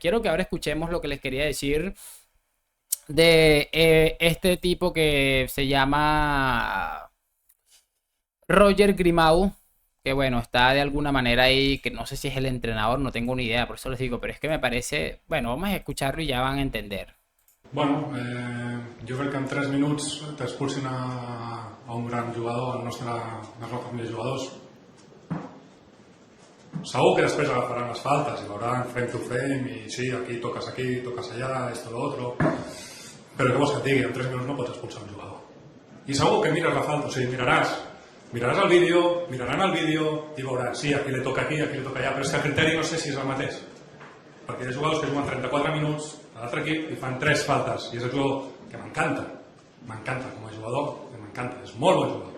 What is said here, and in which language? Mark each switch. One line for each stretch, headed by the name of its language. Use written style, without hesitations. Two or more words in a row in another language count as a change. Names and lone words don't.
Spanish: Quiero que ahora escuchemos lo que les quería decir de este tipo que se llama Roger Grimau, que bueno, está de alguna manera ahí, que no sé si es el entrenador, no tengo ni idea, por eso les digo, pero es que me parece, bueno, vamos a escucharlo y ya van a entender.
Catalan: Bueno, jo crec que en 3 minuts t'expulsin a un gran jugador, el nostre família de jugadors. Segur que després agafaran les faltes i veuran
English: frame to frame
Catalan: i sí, aquí, toques allà,
Spanish: esto, lo otro.
Catalan: Però què vols que et digui? En 3 minuts no pots expulsar un jugador. I segur que mires la falta, o sigui, miraràs el vídeo, miraran el vídeo i veuran, sí, aquí li toca aquí, aquí li toca allà, però és que el criteri no sé si és el mateix. Perquè hi ha jugadors que juguen 34 minuts a l'altre equip i fan 3 faltes, i és el jugador que m'encanta com a jugador, que m'encanta, és molt bon jugador.